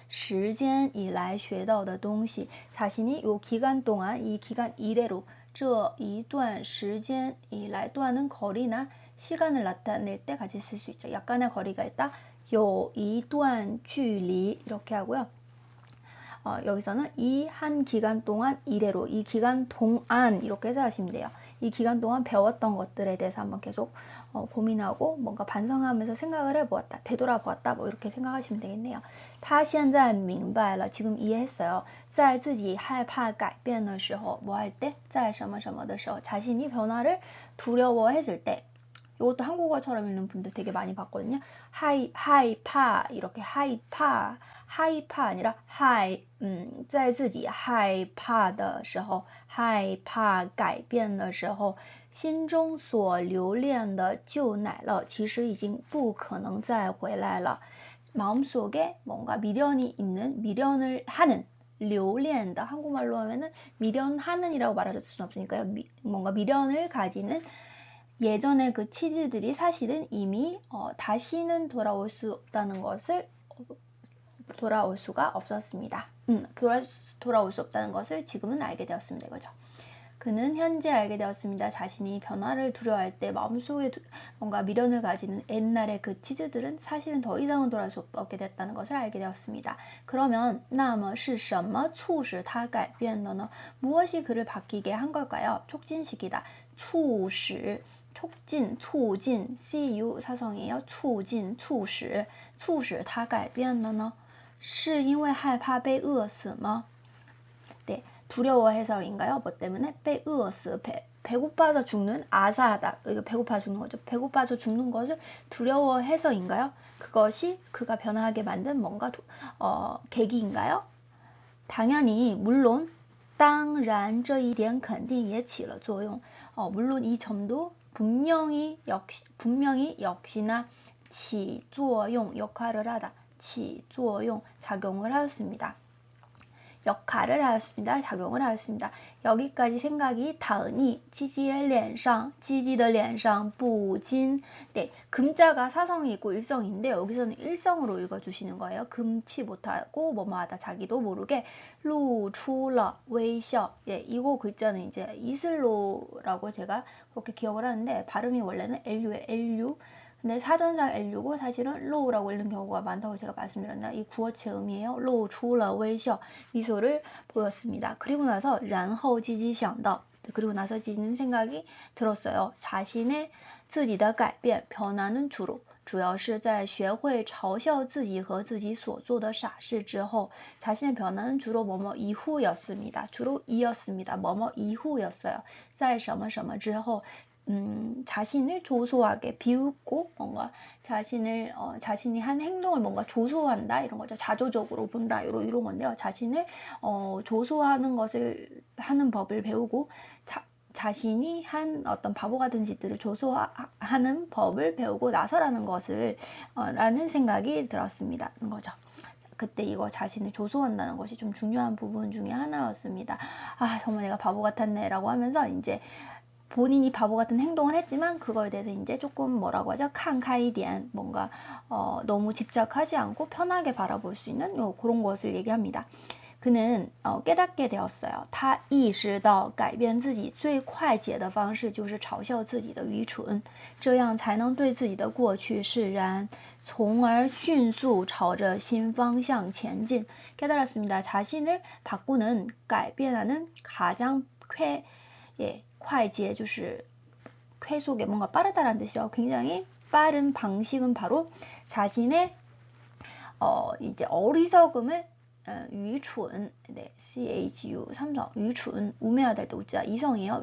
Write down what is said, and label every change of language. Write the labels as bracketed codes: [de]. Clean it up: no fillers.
[zh] 也反思了自己这一段时间以来学到的东西. [ko] 자신이 요 기간 동안 이 기간 이래로 [zh] 这一段时间以来 [ko] 또한은 거리나 시간을 나타낼 때 같이 쓸 수 있죠. 약간의 거리가 있다. 요 이段 距离 이렇게 하고요. 여기서는 이 한 기간 동안 이래로 이 기간 동안 이렇게 해서 하시면 돼요. 이 기간 동안 배웠던 것들에 대해서 한번 계속 고민하고 뭔가 반성하면서 생각을 해보았다. 되돌아보았다. 뭐 이렇게 생각하시면 되겠네요. [zh] 他现在明白了 [ko] 지금 이해했어요. [zh] 在自己害怕改变的时候 [ko] 뭐 할 때? [zh] 在什么什么的时候 [ko] 자신이 변화를 두려워했을 때 이것도 한국어처럼 읽는 분들 되게 많이 봤거든요. 하이파 이렇게 하이파 아니라 [zh] 在自己害怕的时候害怕改变的时候心中所留恋的旧奶酪其实已经不可能再回来了 [ko] 마음속에 뭔가 미련이 있는 미련을 하는 留恋的 한국말로 하면은 미련하는 이라고 말할 수는 없으니까요. 뭔가 미련을 가지는 예전에 그 치즈들이 사실은 이미 다시는 돌아올 수 없다는 것을 돌아올 수가 없었습니다. 돌아올 수 없다는 것을 지금은 알게 되었습니다. 이거죠. 그는 현재 알게 되었습니다. 자신이 변화를 두려워할 때 마음속에 뭔가 미련을 가지는 옛날의 그 치즈들은 사실은 더 이상은 돌아올 수 없게 됐다는 것을 알게 되었습니다. 그러면 [zh] 那么是什么促使他改变的呢? [ko] 무엇이 그를 바뀌게 한 걸까요? 촉진시키다. 促使 촉진, 促进 cu 사성이에요. [zh] 促进, 促使他改变了呢? 是因为害怕被饿死吗? [ko] 네, 두려워해서인가요? 뭐 때문에? 被饿死, 배고파서 죽는, 아사하다. 이거 배고파서 죽는 거죠. 배고파서 죽는 것을 두려워해서인가요? 그것이 그가 변화하게 만든 뭔가 계기인가요? 당연히, 물론, [zh] 当然这一点肯定也起了作用. [ko] 물론 이 점도 분명히 역시나 起作用, 역할을 하다. 起作用, 작용을 하였습니다. 역할을 하였습니다. 작용을 하였습니다. 여기까지 생각이 닿으니 지지의 脸上, 지지의 脸上 不禁 네, 금자가 사성이 있고 일성인데 여기서는 일성으로 읽어주시는 거예요. 금치 못하고 뭐뭐하다 자기도 모르게 [zh] 露出了微笑 [ko] 예, 이거 글자는 이제 이슬로라고 제가 그렇게 기억을 하는데 발음이 원래는 LU에 LU 근데 사전상 L고 사실은 로우라고 읽는 경우가 많다고 제가 말씀드렸나 이 구어체 음이에요. 로우出了 微笑 미소를 보였습니다. 그리고 나서 然后 지지 想到 그리고 나서 지지는 생각이 들었어요. 자신의 [zh] 自己的改变 [ko] 변화는 주로 [zh] 主要是在学会嘲笑自己和自己所做的傻事之后， [ko] 자신의 변화는 주로 뭐뭐 이후였습니다. 주로 이었습니다. 뭐뭐 이후였어요. [zh] 在什么什么之后 [ko] 자신을 조소하게 비웃고 뭔가 자신이 한 행동을 뭔가 조소한다 이런 거죠. 자조적으로 본다 이런 건데요. 자신을 조소하는 것을 하는 법을 배우고 자신이 한 어떤 바보 같은 짓들을 조소하는 법을 배우고 나서라는 것을 라는 생각이 들었습니다. 거죠. 그때 이거 자신을 조소한다는 것이 좀 중요한 부분 중에 하나였습니다. 아, 정말 내가 바보 같았네 라고 하면서 이제 본인이 바보 같은 행동을 했지만 그거에 대해서 이제 조금 뭐라고 하죠? 칸카이디안 뭔가 너무 집착하지 않고 편하게 바라볼 수 있는 그런 것을 얘기합니다. 그는 깨닫게 되었어요. [zh] 他意识到改变自己最快捷的方式就是嘲笑自己的愚蠢，这样才能对自己的过去释然，从而迅速朝着新方向前进. [ko] 깨달았습니다. 자신을 바꾸는 改变하는 가장快捷 就是 쾌속에 뭔가 빠르다라는 뜻이요. 굉장히 빠른 방식은 바로 자신의 이제 어리석음을 愚蠢, 네, CHU 삼성, 愚蠢, 우매하다 할 때 우자 이성이에요.